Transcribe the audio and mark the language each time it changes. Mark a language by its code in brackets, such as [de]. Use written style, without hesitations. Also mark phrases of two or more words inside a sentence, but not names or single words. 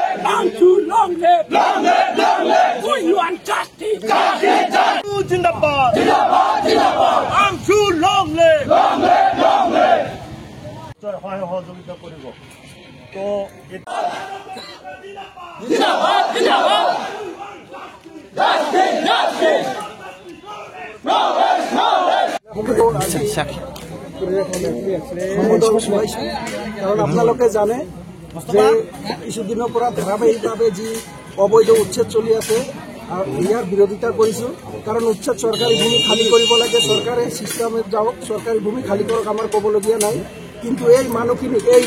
[en] Long live! Long live! Long live! We want justice! Justice! Justice! [hi] Jindabad! Jindabad! Jindabad! [en] Amsu long live! Long live! Long live! [as] সহযোগিতা কৰিব তো [hi] जिंदाबाद जिंदाबाद [en] justice justice [as] কারণ আপোনালোকে জানে যে কিছুদিনৰ পৰা ধাৰাবাহিকভাৱে যি অবৈধ উচ্ছেদ চলি আছে ইয়াৰ বিৰোধিতা কৰিছো কাৰণ উচ্ছেদ চৰকাৰী ভূমি খালী কৰিব লাগে চৰকাৰে চিষ্টেমত যাওক চৰকাৰী ভূমি খালী কৰক আমাৰ ক'বলগীয়া নাই কিন্তু এই মানুহখিনি এই